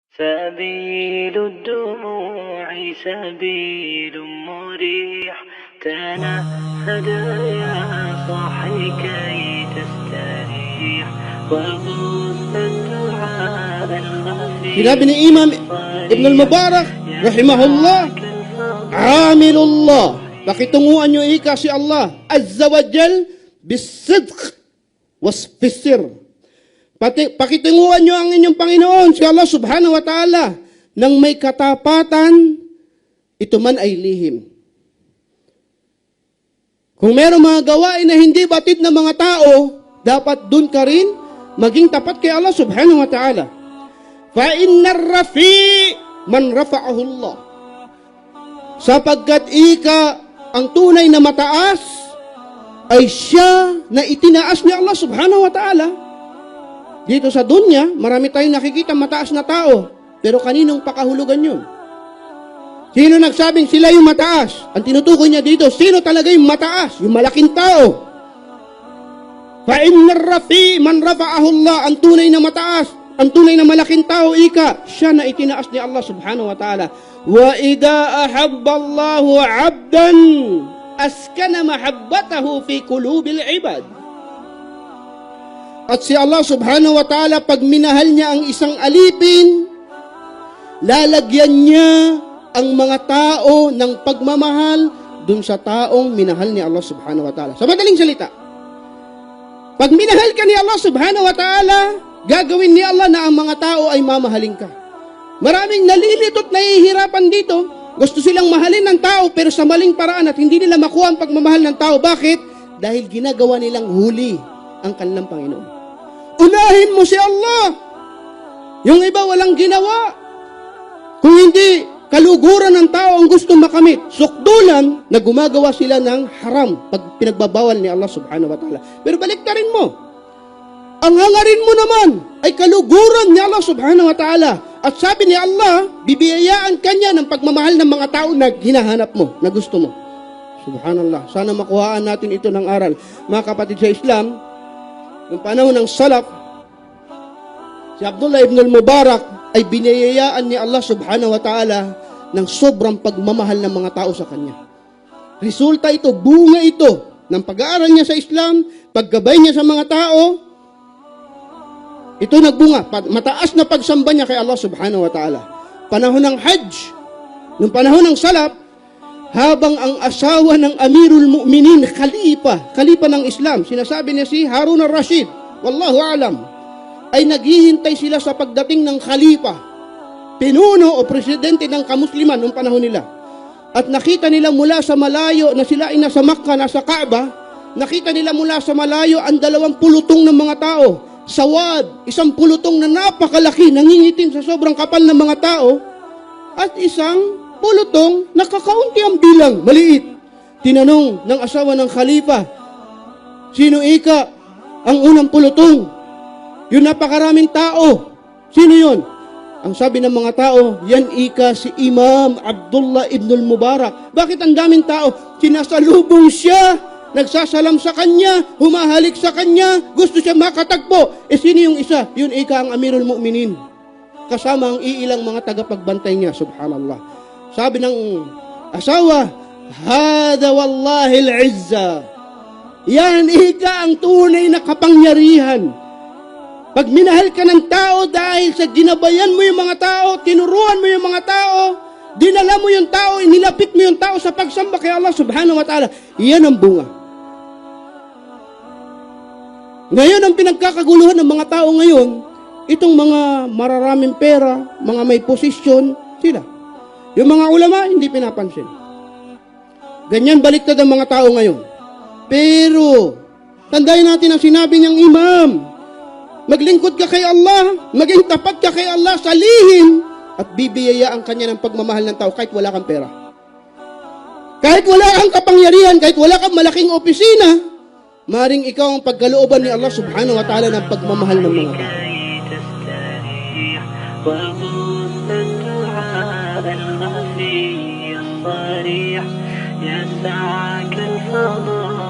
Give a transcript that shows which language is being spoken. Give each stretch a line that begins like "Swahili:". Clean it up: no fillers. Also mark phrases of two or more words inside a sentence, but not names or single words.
Arabic: سبيل الدموع سبيل مريح تنهد يا صاحي كي تستريح وغص الدعاء الخفي.
Filipino: Sinabi ni Imam Ibn al-Mubarak
Arabic: رحمه الله، عامل الله,
Filipino: pakitunguan nyo ika si Allah
Arabic: عز وجل بصدق وفي السر.
Filipino: Pakitunguan nyo ang inyong Panginoon si Allah
Arabic: سبحانه وتعالى
Filipino: nang may katapatan, ito man ay lihim. Kung mayroong mga gawain na hindi batid ng mga tao, dapat dun ka rin maging tapat kay Allah
Arabic: سبحانه وتعالى. فإن الرفيع من رفعه الله.
Filipino: Sapagkat ika ang tunay na mataas ay siya na itinaas ni Allah
Arabic: سبحانه وتعالى.
Filipino: Dito sa dunya, marami tayong nakikita mataas na tao, pero kaninong pakahulugan yun? Sino nagsabing sila yung mataas? Ang tinutukoy niya dito, sino talaga yung mataas? Yung malaking tao.
Arabic: فإن الرفيع من رفعه الله,
Filipino: ang tunay na mataas, ang tunay na malaking tao, ika, siya na itinaas ni Allah
Arabic: سبحانه وتعالى. وإذا أحب الله عبدا أسكن محبته في قلوب العباد.
Filipino: At si Allah
Arabic: سبحانه وتعالى,
Filipino: pag minahal niya ang isang alipin, lalagyan niya ang mga tao ng pagmamahal dun sa taong minahal ni Allah
Arabic: سبحانه وتعالى.
Filipino: Sa madaling salita, pag minahal ka ni Allah
Arabic: سبحانه وتعالى,
Filipino: gagawin ni Allah na ang mga tao ay mamahalin ka. Maraming nalilito at nahihirapan dito. Gusto silang mahalin ng tao pero sa maling paraan at hindi nila makuha ang pagmamahal ng tao. Bakit? Dahil ginagawa nilang huli ang kanilang Panginoon. Unahin mo si Allah. Yung iba walang ginawa. Kung hindi kaluguran ng tao ang gusto makamit, sukdulan na gumagawa sila ng haram pag pinagbabawal ni Allah
Arabic: سبحانه وتعالى.
Filipino: Pero baliktarin mo. Ang hangarin mo naman ay kaluguran ni Allah
Arabic: سبحانه وتعالى.
Filipino: At sabi ni Allah, bibiyayaan kanya ng pagmamahal ng mga tao na hinahanap mo, na gusto mo. Subhanallah. Sana makuhaan natin ito ng aral. Mga kapatid sa Islam, noong panahon ng Salaf, si Abdullah ibn al-Mubarak ay biniyayaan ni Allah
Arabic: سبحانه وتعالى
Filipino: ng sobrang pagmamahal ng mga tao sa kanya. Resulta ito, bunga ito ng pag-aaral niya sa Islam, paggabay niya sa mga tao, ito nagbunga, mataas na pagsamba niya kay Allah
Arabic: سبحانه وتعالى.
Filipino: Panahon ng Hajj, noong panahon ng Salaf, habang ang asawa ng
Arabic: أمير المؤمنين,
Filipino: Khalifa ng Islam, sinasabi niya si Harun al-Rashid,
Arabic: والله أعلم,
Filipino: ay naghihintay sila sa pagdating ng Khalifa, pinuno o presidente ng kamusliman noong panahon nila. At nakita nila mula sa malayo na sila ay nasa Makkah, nasa Kaaba, nakita nila mula sa malayo ang 20 pulutong ng mga tao. Sawad, isang pulutong na napakalaki, nangingitim sa sobrang kapal ng mga tao, at isang pulutong nakakaunti ang bilang, maliit. Tinanong ng asawa ng Khalifa, sino ika ang unang pulutong? Yung napakaraming tao, sino yun? Ang sabi ng mga tao, yan ika si Imam Abdullah ibn al-Mubarak. Bakit ang daming tao? Sinasalubong siya, nagsasalam sa kanya, humahalik sa kanya, gusto siya makatagpo. Sino yung isa? Yun ika ang
Arabic: أمير المؤمنين.
Filipino: Kasama ang iilang mga tagapagbantay niya, subhanallah. Sabi ng asawa,
Arabic: هذا والله العزة.
Filipino: Yan ika ang tunay na kapangyarihan. Pag minahal ka ng tao dahil sa ginabayan mo yung mga tao, tinuruan mo yung mga tao, dinala mo yung tao, inilapit mo yung tao sa pagsamba kay Allah
Arabic: سبحانه وتعالى,
Filipino: yan ang bunga. Ngayon ang pinagkakaguluhan ng mga tao ngayon, itong mga mararaming pera, mga may posisyon, sila. Yung mga ulama, hindi pinapansin. Ganyan baliktad ang mga tao ngayon. Pero, tandayin natin ang sinabi niyang imam, maglingkod ka kay Allah, maging tapat ka kay Allah sa lihim, at bibiyayaan kanya ng pagmamahal ng tao kahit wala kang pera. Kahit wala kang kapangyarihan, kahit wala kang malaking opisina, maring ikaw ang pagkalooban ni Allah
Arabic: سبحانه وتعالى
Filipino: ng pagmamahal ng mga tao.
Arabic: الخفي الصريح يسعك الفضل